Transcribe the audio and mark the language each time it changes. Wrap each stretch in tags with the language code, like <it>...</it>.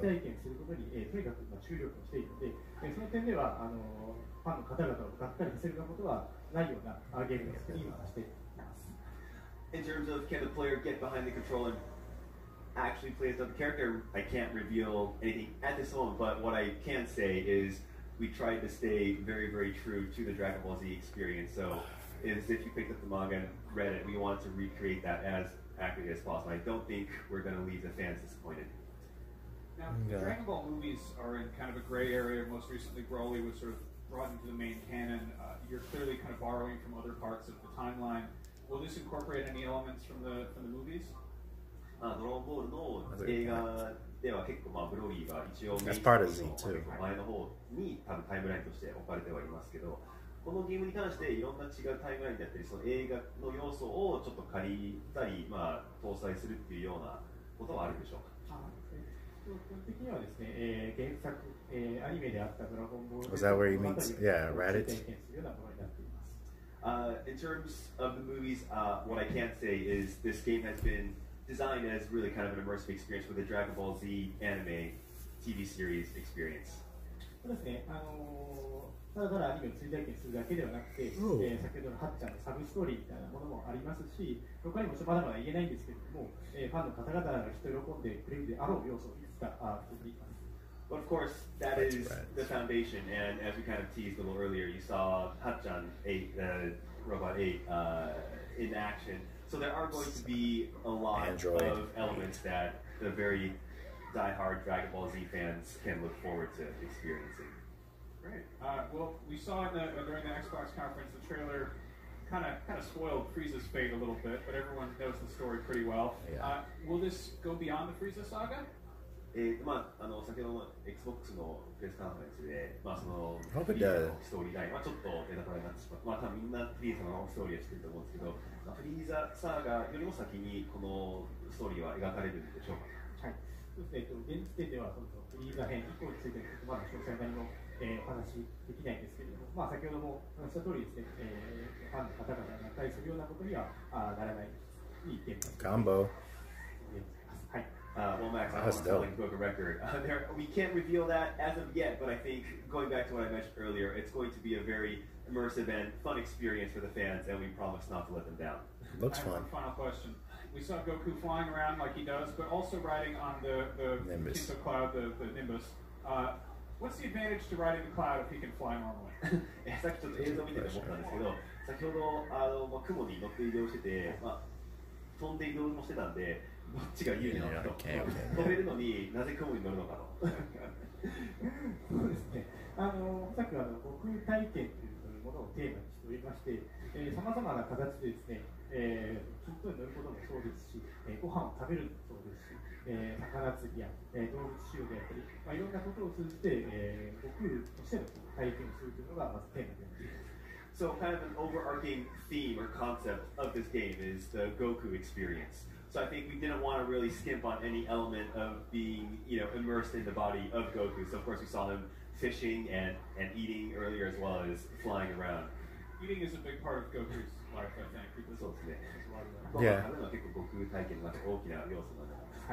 <ja>体験することにとにかく注力をしているので、その点ではファンの方々をがっかりさせるようなことはないようなゲームの作りにはしています。</ja> <en>In terms of can the player get behind the controller and actually play as the character, I can't reveal anything at this moment, but what I can say is we tried to stay very, very true to the Dragon Ball Z experience. So if you picked up the manga and read it, we wanted to recreate that as accurately as possible. I don't think we're going to leave the fans disappointed. Now, the Dragon Ball movies are in kind of a gray area. Most recently, Broly was sort of brought into the main canon. You're clearly kind of borrowing from other parts of the timeline. Will this incorporate any elements from the movies?</en> <ja>ドラゴンボールの映画では結構まあブロリーは一応メイン</ja> <en>That's part of</en> <ja>の</ja> <en>Z too.</en> <ja>前の方に多分タイムラインとして置かれてはいますけど、このゲームに関していろんな違うタイムラインだったり、その映画の要素をちょっと借りたり、まあ搭載するっていうようなことはあるんでしょうか。基本的にはですね、原作、アニメであったドラゴンボール</ja> <en>Was that where he meets? Yeah, Raditz.</en> <ja>体験するようなものになっています。</ja> <en>In terms of the movies, what I can say is this game has been designed as really kind of an immersive experience with a Dragon Ball Z anime TV series experience.</en> <ja>そうですね、ただただアニメを追体験するだけではなくて、先ほどのはっちゃんのサブストーリーみたいなものもありますし、他にもまだまだ言えないんですけれども、ファンの方々がきっと喜んでくれるであろう要素をいくつか含んでいます。</ja> <en>But of course, that is the foundation, and as we kind of teased a little earlier, you saw Hachan 8, Robot 8 in action. So there are going to be a lot of elements that the very die-hard Dragon Ball Z fans can look forward to experiencing. Great. Well, we saw during the Xbox conference the trailer kind of spoiled Frieza's fate a little bit, but everyone knows the story pretty well. Will this go beyond the Frieza saga?</en> <ja>まあ、先ほどの Xbox のプレスカンファレンスで、まあ、そのフリーザのストーリーライン、まあ、ちょっとネタバレになってしまう、まあ、多分みんなフリーザのストーリーは知ってると思うんですけど、まあ、フリーザサーガよりも先にこのストーリーは描かれるんでしょうか。はい、そうですね、現時点ではそのフリーザ編以降についてまだ詳細何も、お話できないんですけれども、まあ、先ほども話した通りですね、ファンの方々が対するようなことにはならないいいゲームです。</ja> <en>Combo.</en> <ja>はい。</ja> <en>Well, Max, I don't want to sound like a broken record. We can't reveal that as of yet, but I think going back to what I mentioned earlier, it's going to be a very immersive and fun experience for the fans, and we promise not to let them down. Looks I have fun. one final question. We saw Goku flying around like he does, but also riding on the Nimbus. Kinto Cloud, the Nimbus. What's the advantage to riding the cloud if he can fly normally?</en> <ja>さっきちょっと映像を見てて思ったんですけど、先ほどまあ、雲に乗って移動してて、まあ、飛んで移動もしてたんで、どっちが有利なのかと、飛べるのになぜ雲に乗るのかと。そうですね、さっきは悟空体験というものをテーマにしておりまして、さまざまな形でですね、筋トレに乗ることもそうですし、ご飯を食べるのもそうですし、魚釣りや、動物狩猟であったり、まあ、いろんなことを通じて、悟空としての体験をするというのがまずテーマになっています。</ja> <en>So kind of an overarching theme or concept of this game is the Goku experience. So I think we didn't want to really skimp on any element of being, immersed in the body of Goku. So of course we saw him fishing and eating earlier as well as flying around. Eating is a big part of Goku's life, I think. Because</en> <ja>そうですね。</ja> <en>there's a lot of that.</en> <ja>ご飯食べるのは結構悟空体験の中で大きな要素なんだと思います。</ja>